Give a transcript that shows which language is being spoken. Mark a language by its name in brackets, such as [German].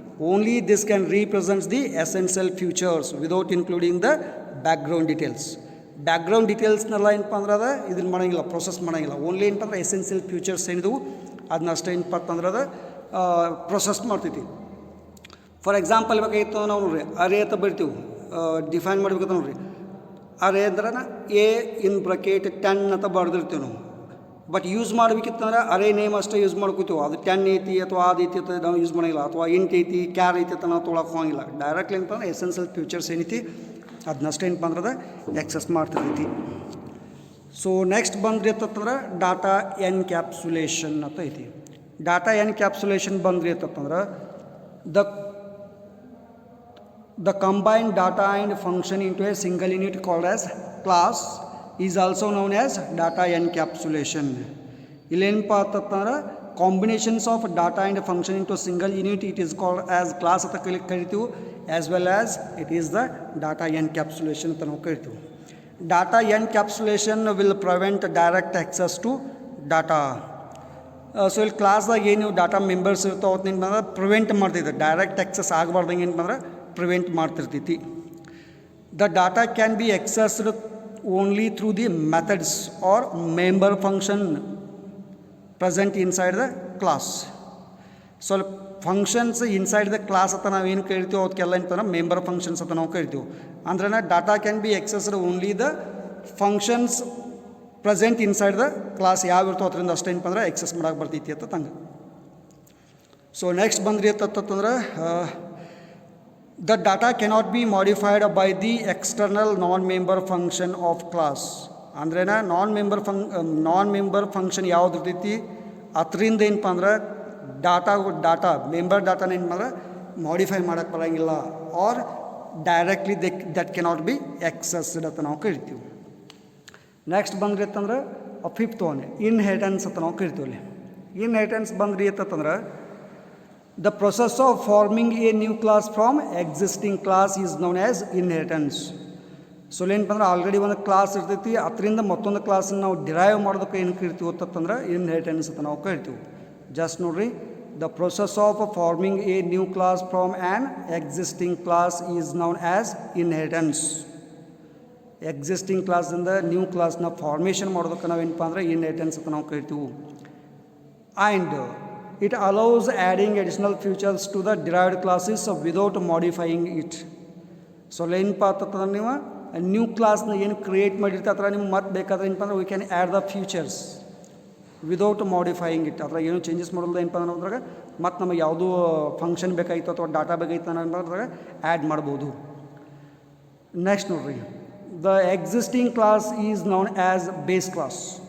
[English] Only this can represent the essential features without including the background details. Background details [Kannada] ನಲ್ಲ ಏನಪ್ಪ ಅಂದ್ರೆ ಅದ ಇದನ್ನು ಮಾಡೋಂಗಿಲ್ಲ, ಪ್ರೊಸೆಸ್ ಮಾಡೋಂಗಿಲ್ಲ. ಓನ್ಲಿ ಏನಪ್ಪ ಅಂದ್ರೆ ಎಸೆನ್ಷಿಯಲ್ ಫ್ಯೂಚರ್ಸ್ ಏನಿದವು ಅದನ್ನ ಅಷ್ಟೇ ಏನಪ್ಪ ಅಂತಂದ್ರೆ ಅದು ಪ್ರೊಸೆಸ್ ಮಾಡ್ತೈತಿ. ಫಾರ್ ಎಕ್ಸಾಂಪಲ್ ಬೇಕಾಗಿತ್ತು ನಾವು ನೋಡ್ರಿ, ಅರೇ ಅಂತ ಬರ್ತೀವಿ, ಡಿಫೈನ್ ಮಾಡ್ಬೇಕಂತ ನೋಡ್ರಿ. ಅರೇ ಅಂದ್ರೆ ಎ ಇನ್ ಬ್ರಕೆಟ್ 10 ಅಂತ ಬರೆದಿರ್ತೀವಿ ನಾವು. ಬಟ್ ಯೂಸ್ ಮಾಡಬೇಕಿತ್ತಂದ್ರೆ ಅರೇ ನೇಮ್ ಅಷ್ಟೇ ಯೂಸ್ ಮಾಡ್ಕೋತೀವಿ. ಅದು 10 ಐತಿ ಅಥವಾ ಅದು ಐತಿ ಅಂತ ನಾವು ಯೂಸ್ ಮಾಡೋಂಗಿಲ್ಲ, ಅಥವಾ ಇಂಟ್ ಐತಿ, ಕ್ಯಾರ್ ಐತಿ ಅಂತ ನಾವು ತೊಗೊಳಕ್ಕೆ ಹೋಗಿಲ್ಲ. ಡೈರೆಕ್ಟ್ಲಿ ಏನಪ್ಪ ಅಂದ್ರೆ ಎಸೆನ್ಷಿಯಲ್ ಫ್ಯೂಚರ್ಸ್ ಏನೈತಿ ಅದನ್ನಷ್ಟೇ ಏನಪ್ಪ ಅಂದ್ರೆ ಎಕ್ಸೆಸ್ ಮಾಡ್ತಿರ್ತೈತಿ. ಸೊ ನೆಕ್ಸ್ಟ್ ಬಂದ್ರಿ ಅಂತಂದ್ರೆ ಡಾಟಾ ಎನ್ಕ್ಯಾಪ್ಸುಲೇಷನ್ ಅಂತ ಐತಿ. [English] data encapsulation [Kannada] ಬಂದ್ರಿ ಅಂತಂದ್ರೆ [English] the combined data and function into a single unit called as class is also known as data encapsulation. [Kannada] ಇಲ್ಲೇನಪ್ಪ ಅಂತಂದ್ರೆ [English] combinations of data and function into single unit it is called as class [Kannada] ಅಂತ ಕರಿತೀವಿ. [English] as well as it is the data encapsulation [Kannada] ಅಂತ ನಾವು ಕರಿತೀವಿ. [English] Data encapsulation will prevent direct access to data. [Kannada] So ಇಲ್ಲಿ ಕ್ಲಾಸ್ದಾಗ ಏನು data members ಇರ್ತಾವೆ ಅವತ್ತೇನು prevent ಮಾಡ್ತಿದ್ದೆ, direct access ಆಗಬಾರ್ದಂಗೆ ಏನಂದ್ರೆ prevent ಮಾಡ್ತಿರ್ತೈತಿ. [English] The data can be accessed only through the methods or member function present inside the class. So functions inside the class [Kannada] ಅಂತ ನಾವೇನು ಕರಿತೀವಿ ಅದಕ್ಕೆಲ್ಲ ಏನಂತಂದ್ರೆ ಮೆಂಬರ್ ಫಂಕ್ಷನ್ಸ್ ಅಂತ ನಾವು ಕರಿತೀವಿ. ಅಂದ್ರೆ [English] data can be accessed only the functions present inside the class [Kannada] ಯಾವ ಇರ್ತೋ ಅದರಿಂದ ಅಷ್ಟೇ ಏನಪ್ಪ ಅಂದ್ರೆ ಎಕ್ಸೆಸ್ ಮಾಡೋಕೆ ಬರ್ತೈತಿ ಅಂತ ತಂಗ. [English] so next [Kannada] ಬಂದ್ರಿ ಅಂತಂದ್ರೆ [English] the data cannot be modified by the external non-member function of class. [Kannada] ಅಂದ್ರೇನ ನಾನ್ ಮೆಂಬರ್ ಫಂಕ್ಷನ್ ಯಾವ್ದು ಇರ್ತೈತಿ ಅದರಿಂದ ಏನಪ್ಪ ಅಂದ್ರೆ ಡಾಟಾ ಮೆಂಬರ್ ಡಾಟಾನ ಏನು ಅಂದ್ರೆ ಮಾಡಿಫೈ ಮಾಡೋಕ್ಕೆ ಬರೋಂಗಿಲ್ಲ. [English] or directly that cannot be accessed [Kannada] ಅಂತ ನಾವು ಕರಿತೀವಿ. ನೆಕ್ಸ್ಟ್ ಬಂದ್ರಿ ಅಂತಂದ್ರೆ ಫಿಫ್ತ್ ಒನ್ ಇನ್ಹೆರಿಟೆನ್ಸ್ ಅಂತ ನಾವು ಕರಿತೀವಿ. ಅಲ್ಲಿ ಇನ್ಹೆರಿಟೆನ್ಸ್ ಬಂದ್ರಿ ಅಂತಂದ್ರೆ [English] the process of forming a new class from existing class is known as inheritance. [Kannada] So ಏನಪ್ಪ ಅಂದ್ರೆ ಆಲ್ರೆಡಿ ಒಂದು ಕ್ಲಾಸ್ ಇರ್ತೈತಿ, ಅದರಿಂದ ಮತ್ತೊಂದು ಕ್ಲಾಸನ್ನು ನಾವು ಡಿರೈವ್ ಮಾಡೋದಕ್ಕೆ ಏನು ಕರಿತೀವಿ ಅಂತಂದ್ರೆ ಇನ್ಹೆರಿಟೆನ್ಸ್ ಅಂತ ನಾವು ಕರಿತೀವಿ. [English] Just ನೋಡ್ರಿ, the process of forming a new class from an existing class is known as inheritance. [Kannada] Existing ಕ್ಲಾಸಿಂದ ನ್ಯೂ ಕ್ಲಾಸ್ನ ಫಾರ್ಮೇಷನ್ ಮಾಡೋದಕ್ಕೆ ನಾವೇನಪ್ಪ ಅಂದ್ರೆ ಇನ್ಹೆರಿಟೆನ್ಸ್ ಅಂತ ನಾವು ಕರಿತೀವಿ. [English] And it allows adding additional features to the derived classes without modifying it. [Kannada] So ಏನಪ್ಪ ಅಂತಂದ್ರೆ ನೀವು ನ್ಯೂ ಕ್ಲಾಸ್ನ ಏನು ಕ್ರಿಯೇಟ್ ಮಾಡಿರ್ತೀವಿ ಅಥವಾ ನಿಮ್ಗೆ ಮತ್ತೆ ಬೇಕಾದ್ರೆ ಏನಪ್ಪ ಅಂದ್ರೆ [English] We can add the features without modifying it. [Kannada] ಅದ್ರಾಗ ಏನು ಚೇಂಜಸ್ ಮಾಡೋದು ಏನಪ್ಪ ಅಂದ್ರೆ ಅದ್ರಾಗ ಮತ್ತು ನಮಗೆ ಯಾವುದೂ ಫಂಕ್ಷನ್ ಬೇಕಾಗಿತ್ತು ಅಥವಾ ಡಾಟಾ ಬೇಕಾಗಿತ್ತು ಅನ್ನೋದ್ರಾಗ ಆ್ಯಡ್ ಮಾಡ್ಬೋದು. [English] Next ನೋಡ್ರಿ, the existing class is known as base class.